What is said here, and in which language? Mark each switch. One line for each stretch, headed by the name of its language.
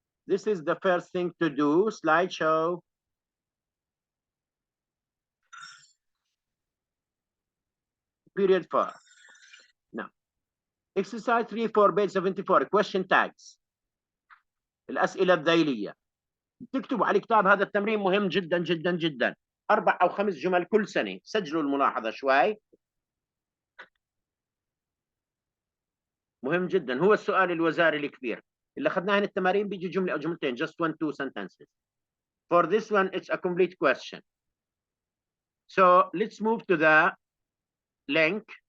English: This is the first thing to do, slideshow. Period 4. Now, exercise 3 for page 74, question tags.
Arabic: الأسئلة الذيلية. تكتبوا على الكتاب، هذا التمرين مهم جدا جدا جدا. 4 أو 5 جمل كل سنة. سجلوا الملاحظة شوي. مهم جدا، هو السؤال الوزاري الكبير. اللي أخذناه من التمارين بيجي جملة أو جملتين,
English: just 1-2 sentences. For this one, it's a complete question. So let's move to the link.